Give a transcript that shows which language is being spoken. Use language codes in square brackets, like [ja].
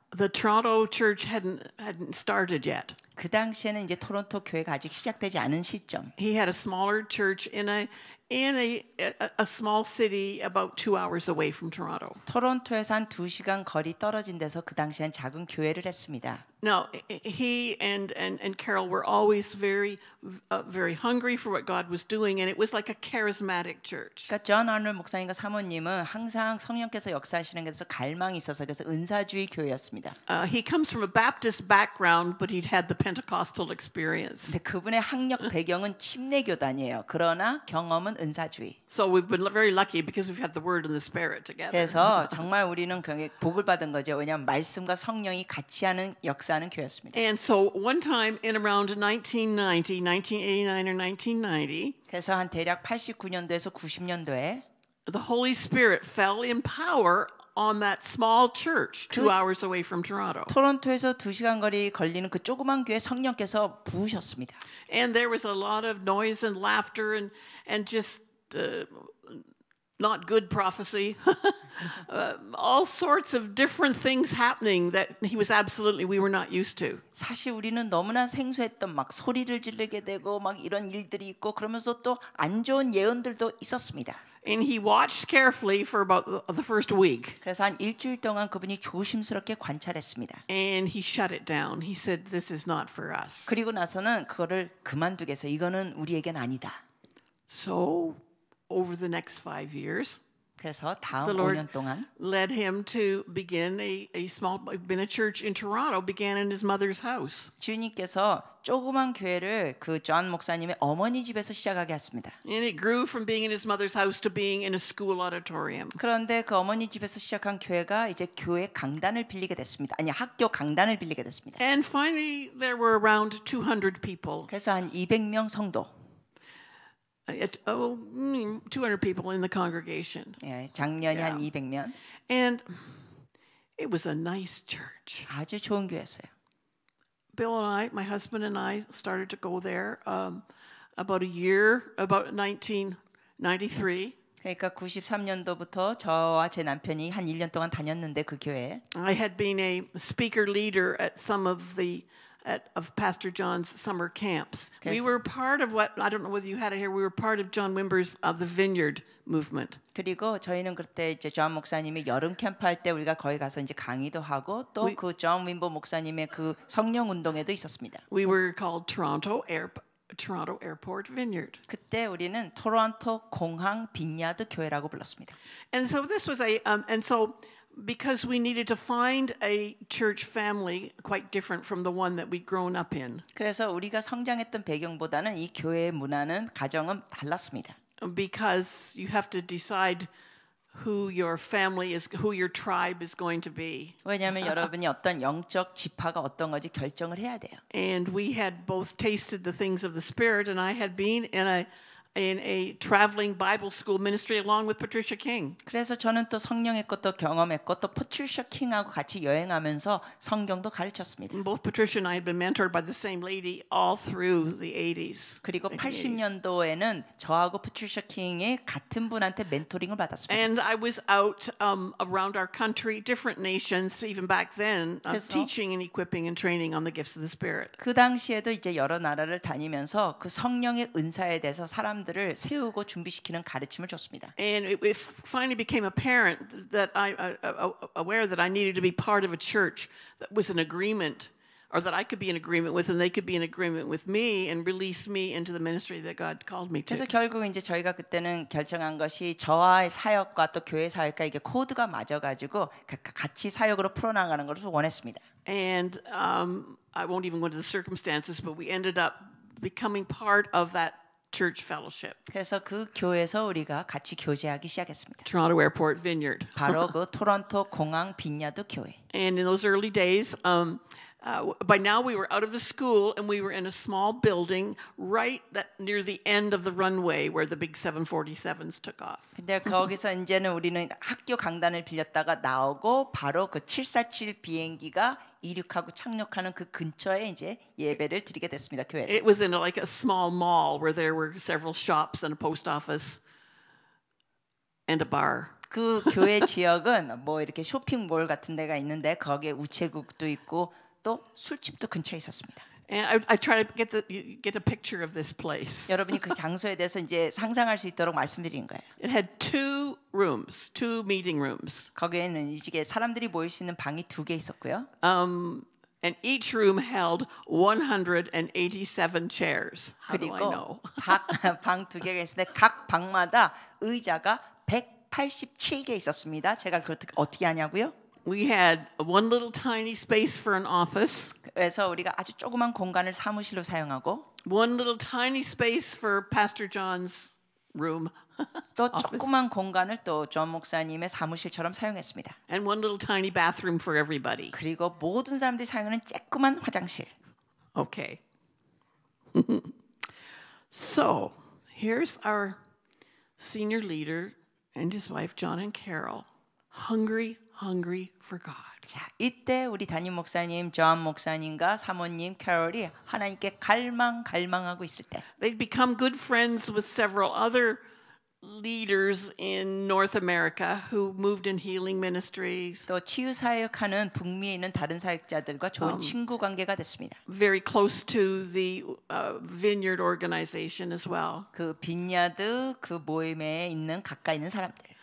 [en] The Toronto church hadn't started yet. [ko] 그 당시에는 이제 토론토 교회가 아직 시작되지 않은 시점. [en] He had a smaller church in a small city about 2 hours away from Toronto. [ko] 토론토에서 한 2시간 거리 떨어진 데서 그 당시엔 작은 교회를 했습니다. [en] Now he and Carol were always very hungry for what God was doing, and it was like a charismatic church. [ko] 그러니까 존 아놀 목사님과 사모님은 항상 성령께서 역사하시는 것에서 갈망이 있어서 그래서 은사주의 교회였습니다. [en] He comes from a Baptist background, but he'd had the Pentecostal experience. [ko] 근데 그분의 학력 배경은 침례교단이에요. 그러나 경험은 은사주의. [en] So we've been very lucky because we've had the Word and the Spirit together. [ko] 그래서 정말 우리는 복을 받은 거죠. 왜냐하면 말씀과 성령이 같이 하는 역사하는 교회였습니다. [en] And so one time in around 1989 or 1990, [ko] 그래서 한 대략 89년도에서 90년도에 [en] the Holy Spirit fell in power on that small church 2 hours away from Toronto. [ko] 토론토에서 2시간 거리 걸리는 그 조그만 교회 성령께서 부으셨습니다. [en] And there was a lot of noise and laughter and just not good prophecy. All sorts of different things happening that we were not used to. [ko] 사실 우리는 너무나 생소했던 막 소리를 지르게 되고 막 이런 일들이 있고 그러면서 또 안 좋은 예언들도 있었습니다. [en] And he watched carefully for about the first week. [ko] 그래서 한 일주일 동안 그분이 조심스럽게 관찰했습니다. [en] And he shut it down. He said, "This is not for us." [ko] 그리고 나서는 그거를 그만두게 해서 이거는 우리에겐 아니다. [en] So over the next 5 years, [ko] 그래서 다음 [en] The Lord [ko] 5년 동안 [en] led him to begin a church in Toronto, began in his mother's house. [ko] 주님께서 조그만 교회를 그 존 목사님의 어머니 집에서 시작하게 했습니다. [en] And it grew from being in his mother's house to being in a school auditorium. [ko] 그런데 그 어머니 집에서 시작한 교회가 이제 교회 강단을 빌리게 됐습니다. 아니 학교 강단을 빌리게 됐습니다. [en] And finally, there were around 200 people. [ko] 그래서 한 200명 성도. [en] 200 people in the congregation. [ko] 예, 작년에 한 200명. [en] And it was a nice church. [ko] 아주 좋은 교회였어요. [en] Bill and I, my husband and I, started to go there about 1993. [ko] 그러니까 93년도부터 저와 제 남편이 한 1년 동안 다녔는데 그 교회에 [en] I had been a speaker leader at some of Pastor John's summer camps. We were part of what, I don't know whether you had it here, we were part of John Wimber's The Vineyard movement. [ko] 그리고 저희는 그때 이제 존 목사님이 여름 캠프 할 때 우리가 거기 가서 이제 강의도 하고 또 그 존 윈버 목사님의 그 성령 운동에도 있었습니다. [en] We were called Toronto Airport Vineyard. [ko] 그때 우리는 토론토 공항 빈야드 교회라고 불렀습니다. [en] And so this was because we needed to find a church family quite different from the one that we'd grown up in. [ko] 그래서 우리가 성장했던 배경보다는 이 교회의 문화는 가정은 달랐습니다. [en] Because you have to decide who your family is, who your tribe is going to be. [ko] 왜냐하면 여러분이 어떤 영적 지파가 어떤 건지 결정을 해야 돼요. [en] And we had both tasted the things of the Spirit, and I had been in a traveling Bible school ministry along with Patricia King. [ko] 그래서 저는 또 성령의 것도 경험했고 또 파트리샤 킹하고 같이 여행하면서 성경도 가르쳤습니다. [en] Both Patricia and I had been mentored by the same lady all through the 80s. [ko] 그리고 80년도에는 저하고 파트리샤 킹이 같은 분한테 멘토링을 받았습니다. [en] And I was out around our country, different nations, even back then, teaching and equipping and training on the gifts of the Spirit. [ko] 그 당시에도 이제 여러 나라를 다니면서 그 성령의 은사에 대해서 사람들을 세우고 준비시키는 가르침을 줬습니다. [en] And it finally became apparent that aware that I needed to be part of a church that was in agreement, or that I could be in agreement with, and they could be in agreement with me, and release me into the ministry that God called me to. [ko] 그래서 결국 이제 저희가 그때는 결정한 것이 저와의 사역과 또 교회 사역과 이게 코드가 맞아가지고 같이 사역으로 풀어나가는 것을 원했습니다. [en] And I won't even go into the circumstances, but we ended up becoming part of that church fellowship. [ko] 그래서 그 교회에서 우리가 같이 교제하기 시작했습니다. [en] Toronto Airport Vineyard. [ko] 바로 그 토론토 공항 빈야드 교회. [en] And in those early days, by now we were out of the school and we were in a small building right near the end of the runway where the big 747s took off. [ko] 근데 거기서 이제는 우리는 학교 강단을 빌렸다가 나오고 바로 그 747 비행기가 이륙하고 착륙하는 그 근처에 이제 예배를 드리게 됐습니다. 교회에서. [en] It was in like a small mall where there were several shops and a post office and a bar. [ko] 그 교회 지역은 뭐 이렇게 쇼핑몰 같은 데가 있는데 거기에 우체국도 있고 또 술집도 근처에 있었습니다. [en] And I try to get a picture of this place. [ko] 여러분이 그 장소에 대해서 이제 상상할 수 있도록 말씀드린 거예요. [en] It had two meeting rooms. [ko] 거기에는 이게 사람들이 모일 수 있는 방이 2개 있었고요. [en] And each room held 187 chairs. How do I know? [ko] 방 2개가 있는데 각 방마다 의자가 187개 있었습니다. 제가 그걸 어떻게 하냐고요? [en] We had one little tiny space for an office. [ko] 그래서 우리가 아주 조그만 공간을 사무실로 사용하고 [en] one little tiny space for Pastor John's room. [ko] 또 조그만 공간을 또 존 목사님의 사무실처럼 사용했습니다. [en] And one little tiny bathroom for everybody. [ko] 그리고 모든 사람들이 사용하는 쬐끄만 화장실. [en] Okay. So, here's our senior leader and his wife John and Carol, hungry for God. [ko] 자, 이때 우리 담임 목사님 존 목사님과 사모님 캐롤이 하나님께 갈망하고 있을 때 [en] They'd become good friends with several other leaders in North America who moved in healing ministries. [ko] 또 치유 사역하는 북미에 있는 다른 사역자들과 좋은 친구 관계가 됐습니다. [en] Very close to the Vineyard organization as well. [ko] 그 빈야드 그 모임에 있는 가까이 있는 사람들.